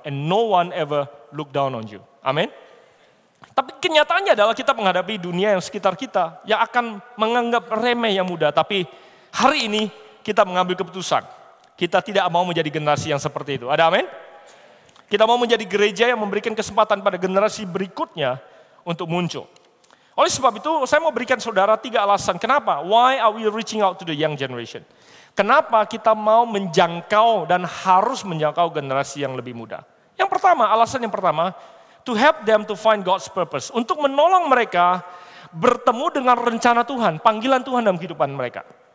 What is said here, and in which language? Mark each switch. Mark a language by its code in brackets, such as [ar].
[en] And no one ever look down on you. [id] Amin. Tapi kenyataannya adalah kita menghadapi dunia yang sekitar kita yang akan menganggap remeh yang muda. Tapi hari ini kita mengambil keputusan. Kita tidak mau menjadi generasi yang seperti itu. Ada amin? Kita mau menjadi gereja yang memberikan kesempatan pada generasi berikutnya untuk muncul. Oleh sebab itu, saya mau berikan saudara 3 alasan. Kenapa? [en] Why are we reaching out to the young generation? [id] Kenapa kita mau menjangkau dan harus menjangkau generasi yang lebih muda? Yang pertama, alasan yang pertama, [en] to help them to find God's purpose. [id] Untuk menolong mereka bertemu dengan rencana Tuhan, panggilan Tuhan dalam kehidupan mereka.